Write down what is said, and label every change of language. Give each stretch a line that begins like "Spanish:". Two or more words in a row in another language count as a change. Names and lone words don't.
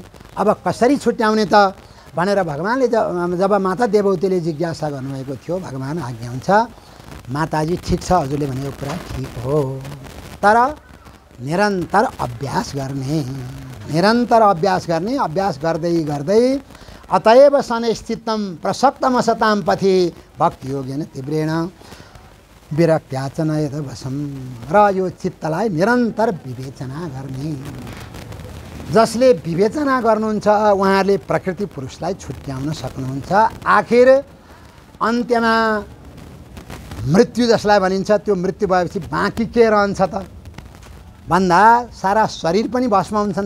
Nepali: अब कसरी छुट्याउने त भनेर भगवानले जब माता देवहूतिले जिज्ञासा गर्नुभएको थियो, भगवान आज्ञा हुन्छ, माताजी ठिक छ हजुरले भनेको कुरा ठिक हो, तर निरन्तर अभ्यास गर्ने, अभ्यास गर्दै गर्दै
Sanskrit: अतएव शनैश्चित्तं प्रसक्तमसतां पथि भक्तियोगेन तीव्रेण विरक्त्याचन यदवशं।
Nepali: र यो चित्तलाई निरन्तर विवेचना गर्ने। जसले विवेचना गर्नुहुन्छ उहाँहरूले प्रकृति पुरुषलाई छुट्याउन सक्नुहुन्छ। आखिर अन्त्यमा मृत्यु जसलाई भनिन्छ त्यो मृत्यु भएपछि बाँकी के रहन्छ त भन्दा सारा शरीर पनि भस्म हुन्छन्।